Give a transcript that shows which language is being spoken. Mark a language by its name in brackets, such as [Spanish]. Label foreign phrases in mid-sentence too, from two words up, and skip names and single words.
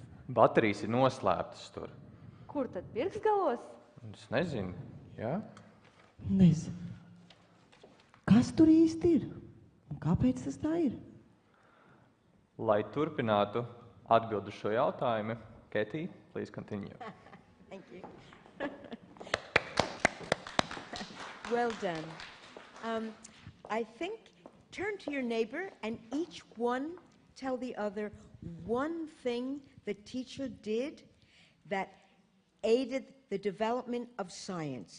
[Latvian] Baterijas ir noslēptas tur. Kur tad, pirkstgalos? Es nezinu, jā? Nezinu. Kas tur īsti ir? Un kāpēc tas tā ir? Lai turpinātu atbildu šo jautājumu, Ketija, [English] please continue. Thank you. Well done. I think, turn to your neighbor and each one tell the other one thing the teacher did that aided the development of science.